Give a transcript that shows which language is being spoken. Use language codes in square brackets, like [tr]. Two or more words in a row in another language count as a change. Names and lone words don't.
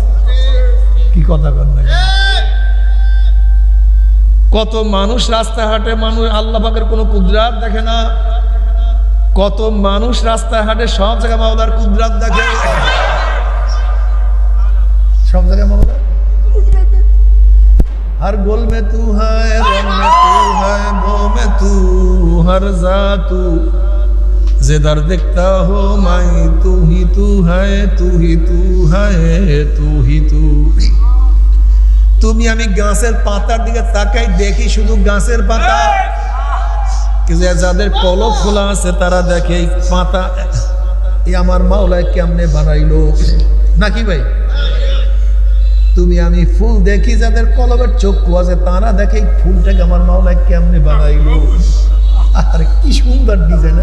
[bn] কি কথা বল না? কত মানুষ রাস্তাঘাটে, মানুষ আল্লাহ পাকের কোনো কুদরাত দেখে না। কত মানুষ রাস্তাঘাটে সব জায়গায় মাওলার কুদরাত দেখে, সব জায়গায় মাওলা। [hi] हर गोल में तू है, रंग में तू है, बो में तू, हर जा तू जिधर दिखता हो मैं तू ही तू है तू ही तू है तू ही तू। [bn] তুমি আমি গাছের পাতার দিকে তাকাই দেখি শুধু গাছের পাতা, কিন্তু যাদের কলব খোলা আছে তারা দেখে এই পাতা এই আমার মাওলা কেমনে বানাইলো, নাকি ভাই? তুমি আমি ফুল দেখি যাদের কলবের চক্ষু আছে তারা দেখে ফুলটাকে আমার মাওলা কেমনে বানাইলো, আর কি সুন্দর ডিজাইন।